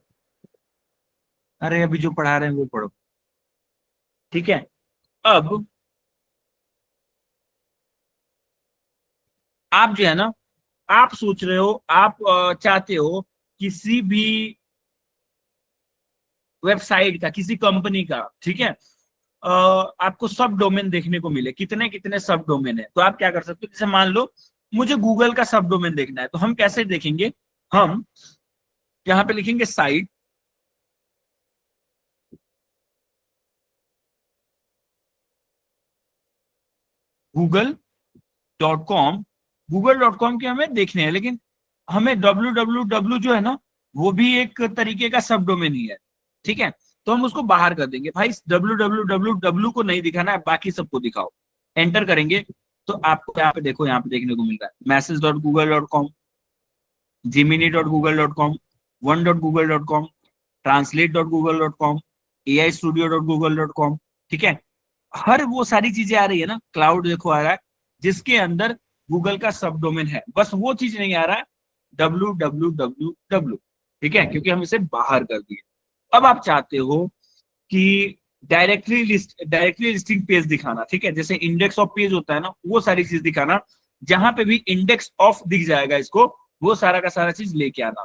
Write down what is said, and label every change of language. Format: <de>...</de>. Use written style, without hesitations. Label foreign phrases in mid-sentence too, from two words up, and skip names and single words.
<hi>अरे अभी जो पढ़ा रहे हैं वो पढ़ो। ठीक है, अब आप जो है ना, आप सोच रहे हो, आप चाहते हो किसी भी वेबसाइट का, किसी कंपनी का, ठीक है, आपको</hi> <en>sub domain</en> <hi>देखने को मिले, कितने कितने</hi> <en>sub domain</en> <hi>है। तो आप क्या कर सकते हो, जैसे मान लो मुझे गूगल का</hi> <en>sub domain</en> <hi>देखना है, तो हम कैसे देखेंगे? हम यहाँ पे लिखेंगे साइट, google.com। google.com के हमें देखने हैं, लेकिन हमें www जो है ना, वो भी एक तरीके का</hi> <en>sub domain</en> <hi>ही है। ठीक है, तो हम उसको बाहर कर देंगे। भाई www को नहीं दिखाना है, बाकी सबको दिखाओ। एंटर करेंगे तो आपको यहाँ पे देखो, यहाँ पे देखने को मिल रहा है message.google.com, gemini.google.com, one.google.com, translate.google.com, aistudio.google.com। ठीक है, हर वो सारी चीजें आ रही है ना, क्लाउड देखो आ रहा है, जिसके अंदर गूगल का</hi> <en>sub domain</en> <hi>है, बस वो चीज नहीं आ रहा है www। ठीक है, क्योंकि हम इसे बाहर कर दिए। अब आप चाहते हो कि</hi> <en>directly listing page</en> <hi>दिखाना, ठीक है, जैसे</hi> <en>index of page</en> <hi>होता है ना, वो सारी चीज दिखाना, जहां पे भी</hi> <en>index of</en> <hi>दिख जाएगा इसको, वो सारा का सारा चीज लेके आना।</hi>